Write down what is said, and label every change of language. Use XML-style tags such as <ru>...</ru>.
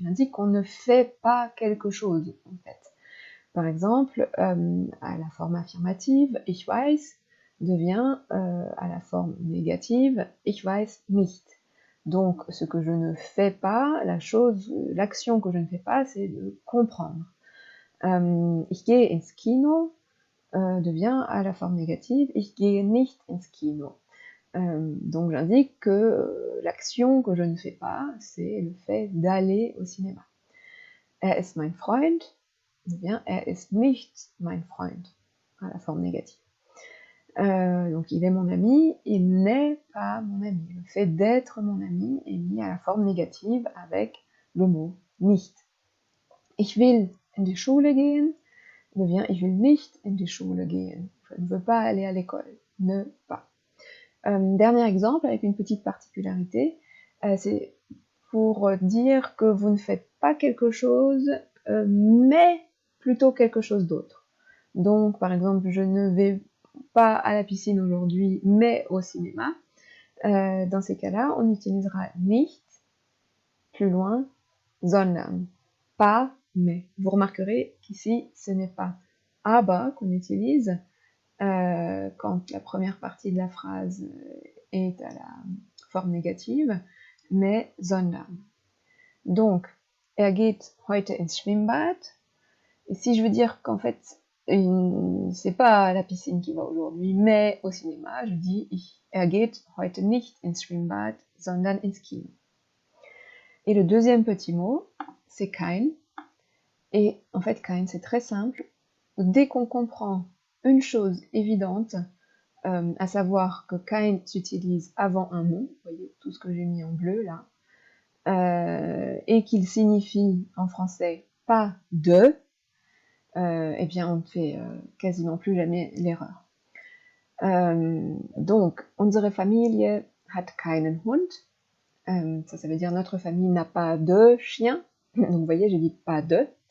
<fr>Il indique qu'on ne fait pas quelque chose, en fait. Par exemple, à la forme affirmative,</fr> <de>ich weiß,</de> <fr>devient à la forme négative,</fr> <de>ich weiß nicht.</de> <fr>Donc, ce que je ne fais pas, l'action que je ne fais pas, c'est de comprendre.</fr> <de>Ich gehe ins Kino</de> <fr>devient à la forme négative,</fr> <de>ich gehe nicht ins Kino.</de> <fr>Donc j'indique que l'action que je ne fais pas, c'est le fait d'aller au cinéma.</fr> <de>Er ist mein Freund</de> <fr>devient</fr> <de>er ist nicht mein Freund,</de> <fr>à la forme négative. Donc il est mon ami, il n'est pas mon ami. Le fait d'être mon ami est mis à la forme négative avec le mot nicht.</fr> <de>Ich will in die Schule gehen</de> <fr>devient</fr> <de>ich will nicht in die Schule gehen.</de> <fr>Je ne veux pas aller à l'école. Ne pas. Dernier exemple, avec une petite particularité, c'est pour dire que vous ne faites pas quelque chose, mais plutôt quelque chose d'autre. Donc, par exemple, je ne vais pas à la piscine aujourd'hui, mais au cinéma. Dans ces cas-là, on utilisera nicht, plus loin, sondern, pas, mais. Vous remarquerez qu'ici, ce n'est pas aber qu'on utilise, quand la première partie de la phrase est à la forme négative, mais sondern.</fr> <de>Donc, er geht heute ins Schwimmbad.</de> <fr>Et si je veux dire qu'en fait, c'est pas à la piscine qu'il va aujourd'hui, mais au cinéma, je dis</fr> <de>er geht heute nicht ins Schwimmbad, sondern ins Kino.</de> <fr>Et le deuxième petit mot, c'est kein. Et en fait, kein, c'est très simple. Dès qu'on comprend une chose évidente, à savoir que kein s'utilise avant un nom, vous voyez tout ce que j'ai mis en bleu là, et qu'il signifie en français pas de, eh bien on ne fait quasiment plus jamais l'erreur.</fr> <de>Donc, unsere Familie hat keinen Hund.</de> <fr>Ça veut dire notre famille n'a pas de chien. Donc vous voyez, j'ai dit pas de.</fr>